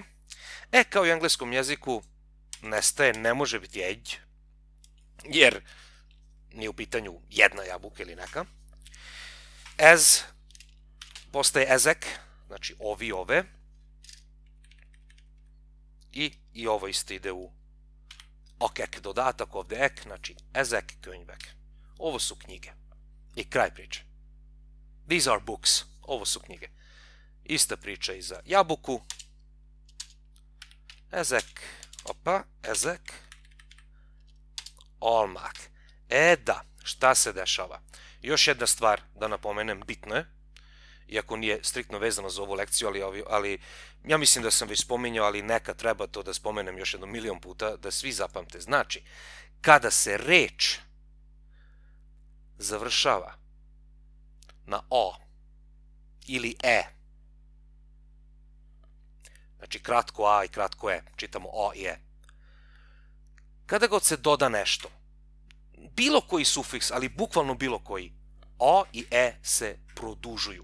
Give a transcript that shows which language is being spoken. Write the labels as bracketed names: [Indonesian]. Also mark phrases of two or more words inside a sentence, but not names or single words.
[Serbian] Kao i u engleskom jeziku nestaje, ne može biti edge, jer nije u pitanju jedna jabuka ili neka. Ez postaje ezek, znači ovi, ove. I ovo isto ide u okek dodatak, ovde ek, znači [Hungarian] ezek, könyvek. [Serbian] Ovo su knjige. I kraj priče. [English] These are books. [Serbian] Ovo su knjige. Ista priča i za jabuku. [Hungarian] Ezek, opa, ezek, almak. [Serbian] Da, šta se dešava? Još jedna stvar da napomenem, bitno je, iako nije striktno vezano za ovu lekciju, ali ja mislim da sam već spominjao, ali neka treba to da spomenem još 1.000.000 puta, da svi zapamte. Znači, kada se reč završava na o ili znači kratko a i kratko čitamo o i kada god se doda nešto, bilo koji sufiks, ali bukvalno bilo koji, o i se produžuju.